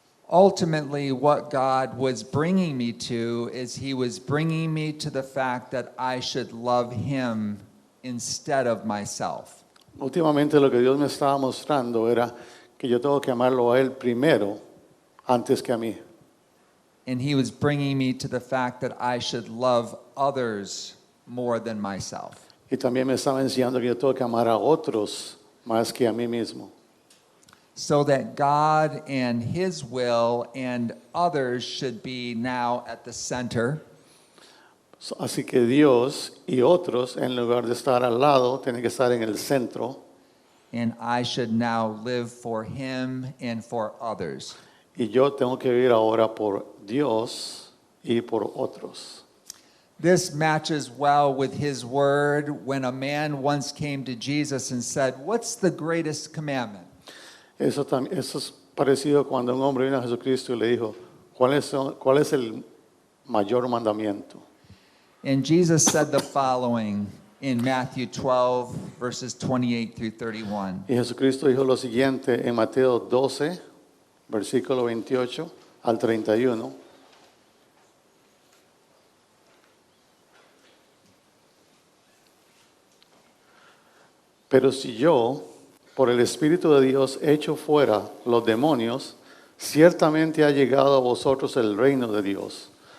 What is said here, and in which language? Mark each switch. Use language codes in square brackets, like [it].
[en] Ultimately, what God was bringing me to is He was bringing me to the fact that I should love Him instead of myself. [es] Últimamente lo que Dios me estaba mostrando era que yo tengo que amarlo a Él primero antes que a mí. [en] And He was bringing me to the fact that I should love others more than myself. [es] Y también me estaba enseñando que yo tengo que amar a otros más que a mí mismo. [en] So that God and His will and others should be now at the center. [es] Así que Dios y otros, en lugar de estar al lado, tienen que estar en el centro. [en] And I should now live for Him and for others. [es] Y yo tengo que vivir ahora por Dios y por otros. [en] This matches well with His word when a man once came to Jesus and said, "What's the greatest commandment?" [es] Eso es parecido cuando un hombre vino a Jesucristo y le dijo, ¿cuál es el mayor mandamiento? [en] And Jesus said the following in Matthew 12, verses 28 through 31. [es] Y Jesucristo dijo lo siguiente en Mateo 12, versículo 28 al 31. Pero si yo, por el Espíritu de Dios, echo fuera los demonios, ciertamente ha llegado a vosotros el reino de Dios.